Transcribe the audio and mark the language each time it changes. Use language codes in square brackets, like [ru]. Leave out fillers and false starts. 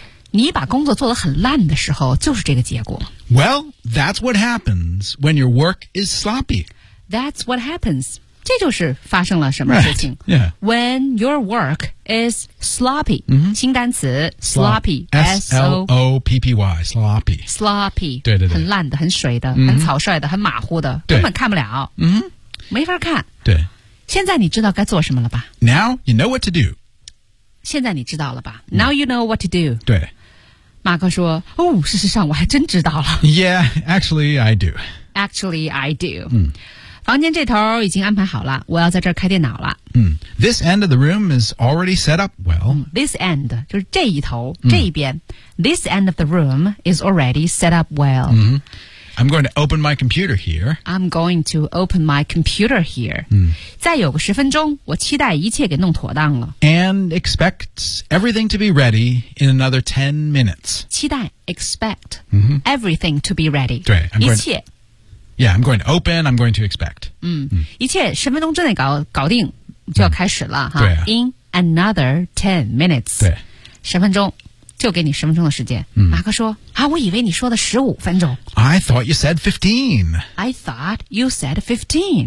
[zh] 你把工作做得很烂的时候就是这个结果。 [en] Well, that's what happens when your work is sloppy. That's what happens. [zh] 这就是发生了什么事情。 [en] Right. Yeah. When your work is sloppy.、 Mm-hmm. [zh] 新单词 sloppy. [en] S-L-O-P-P-Y. Sloppy. Sloppy. [zh] 对对对。很烂的很水的、mm-hmm. 很草率的很马虎的。根本看不了。嗯、mm-hmm. 没法看。对。现在你知道该做什么了吧。 [en] Now you know what to do. [zh] 现在你知道了吧 [en] ？Now you know what to do. [zh] 对，马克说：“哦，事实上我还真知道了。 [en] ”Yeah, actually I do. Actually I do. 嗯， [zh] 房间这头已经安排好了，我要在这儿开电脑了。 [en] 嗯 ，This end of the room is already set up well.、嗯、 this end [zh] 就是这一头、嗯、这一边。 [en] This end of the room is already set up well.、嗯、I'm going to open my computer here. I'm going to open my computer here. 嗯， [zh] 再有个十分钟，我期待一切给弄妥当了。 [en] And expect everything to be ready in another 10 minutes. [zh] 期待 expect、 mm-hmm. [en] everything to be ready. [zh] 对，一切。 [en] Yeah, I'm going to open, I'm going to expect. [zh] 嗯，嗯一切十分钟之内搞定就要开始了、嗯、哈。对、啊。 [en] In another 10 minutes. [zh] 对。十分钟，就给你十分钟的时间。嗯、马克说，啊，我以为你说的十五分钟。 [en] I thought you said 15. I thought you said 15.